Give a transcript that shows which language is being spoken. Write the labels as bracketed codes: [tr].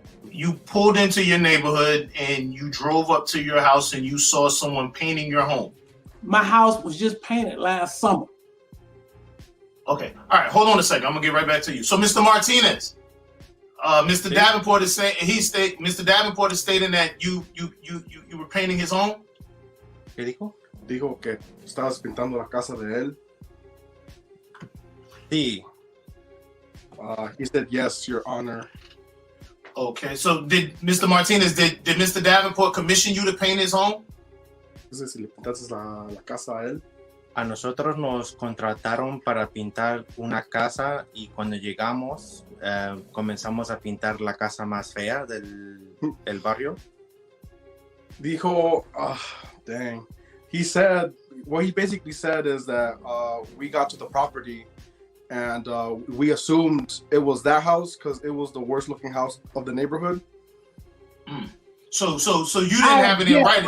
[en] You pulled into your neighborhood and you drove up to your house and you saw someone painting your home. My house was just painted last summer. Okay, all right, hold on a second. I'm gonna get right back to you. So, Mr. Martinez, Mr. Davenport is saying Mr. Davenport is stating that you were painting his home. [es] ¿Qué dijo? Dijo que estabas pintando la casa de él. Sí. [en] He said yes, Your Honor. Okay, so did Mr. Martinez, did Mr. Davenport commission you to paint his home? [es] Entonces, si le pintaste la casa a él. A nosotros nos contrataron para pintar una casa y cuando llegamos comenzamos a pintar la casa más fea del barrio. Dijo, dang. [en] He said, what he basically said is that we got to the property and we assumed it was that house because it was the worst looking house of the neighborhood. So you didn't have it in writing.